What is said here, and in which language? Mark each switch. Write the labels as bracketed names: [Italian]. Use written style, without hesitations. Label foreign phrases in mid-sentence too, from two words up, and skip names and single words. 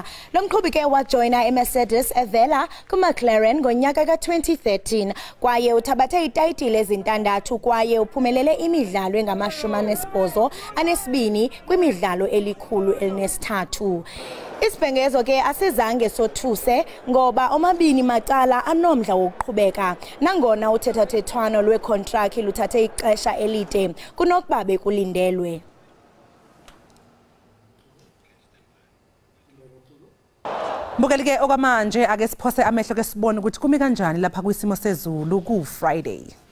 [Xhosa] Lo mqhubi ke wajoyina eMercedes evela kuMcLaren ngonyaka ka-2013 kwaye uthabathe itayitile ezintandathu kwaye uphumelele imidlalo engama-82 kwimidlalo eli-103. Isibhengezo ke asizange sothuse ngoba omabini macala anomdla wokuqhubeka nangona uthethathethwano lwekontrakthi luthathe ixesha elide kunokuba bekulindelwe. Mbukeli-ke okwamanje ake siphose amehlo ke sibone ukuthi kumi kanjani lapha kwisimo sezulu ku-Friday.